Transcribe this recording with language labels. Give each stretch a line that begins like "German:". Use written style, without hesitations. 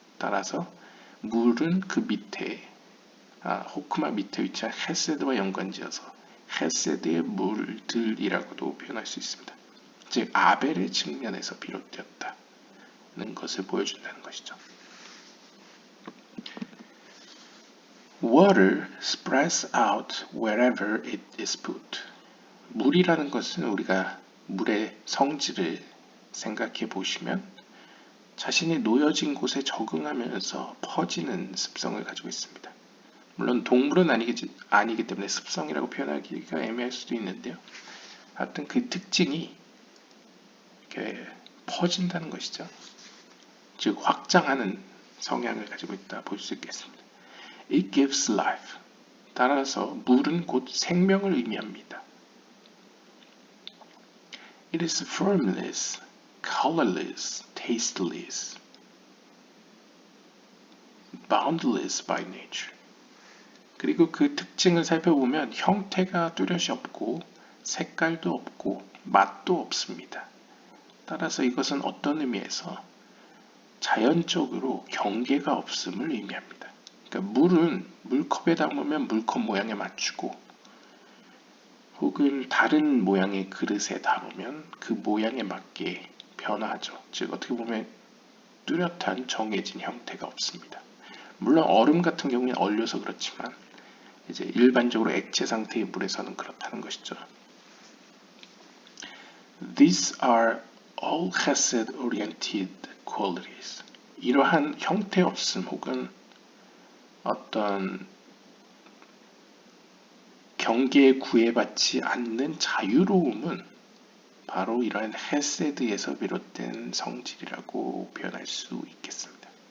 Korean: 따라서 물은 그 밑에 호크마 밑에 위치한 헤세드와 연관지어서 헤세드의 물들이라고도 표현할 수 있습니다. 즉 아벨의 측면에서 비롯되었다는 것을 보여준다는 것이죠.
English: Water spreads out wherever it is put.
Korean: 물이라는 것은 우리가 물의 성질을 생각해 보시면 자신이 놓여진 곳에 적응하면서 퍼지는 습성을 가지고 있습니다. 물론 동물은 아니기 때문에 습성이라고 표현하기가 애매할 수도 있는데요. 하여튼 그 특징이 이렇게 퍼진다는 것이죠. 즉 확장하는 성향을 가지고 있다 볼 수 있겠습니다.
English: It gives life.
Korean: 따라서 물은 곧 생명을 의미합니다.
English: It is formless, colorless, tasteless, boundless by nature.
Korean: 그리고 그 특징을 살펴보면 형태가 뚜렷이 없고 색깔도 없고 맛도 없습니다. 따라서 이것은 어떤 의미에서 자연적으로 경계가 없음을 의미합니다. 그러니까 물은 물컵에 담으면 물컵 모양에 맞추고 혹은 다른 모양의 그릇에 담으면 그 모양에 맞게 변화하죠. 즉 어떻게 보면 뚜렷한 정해진 형태가 없습니다. 물론 얼음 같은 경우는 얼려서 그렇지만 이제 일반적으로 액체 상태의 물에서는 그렇다는 것이죠.
English: These are all Hesed-oriented qualities.
Korean: 이러한 형태 없음 혹은 어떤 경계에 구애받지 않는 자유로움은 바로 이러한 헤세드에서 비롯된 성질이라고 표현할 수 있겠습니다.